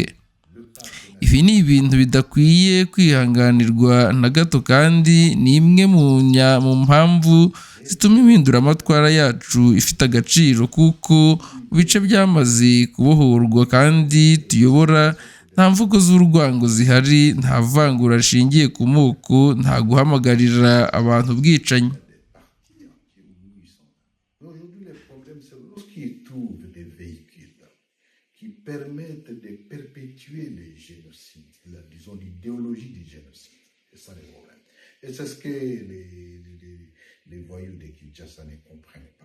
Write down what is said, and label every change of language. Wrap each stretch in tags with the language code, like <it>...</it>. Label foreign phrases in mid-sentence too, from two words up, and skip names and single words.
<rw>Ibi ni ibintu bidakwiye kwihanganirwa na gato kandi ni imwe mu mpamvu zituma impinduramatwara yacu ifite agaciro, kuko mu bice byamaze kubohorwa kandi tuyobora nta mvugo z'urwango zihari, nta vangura rishingiye ku moko, nta guhamagarira abantu ubwicanyi.</rw> <fr>Aujourd'hui, le problème, c'est lorsqu'ils trouvent des véhicules qui permettent de perpétuer les génocides, disons l'idéologie du génocide. C'est ça le problème. Et c'est ce que les voyous de Kinshasa ne comprennent pas.</fr>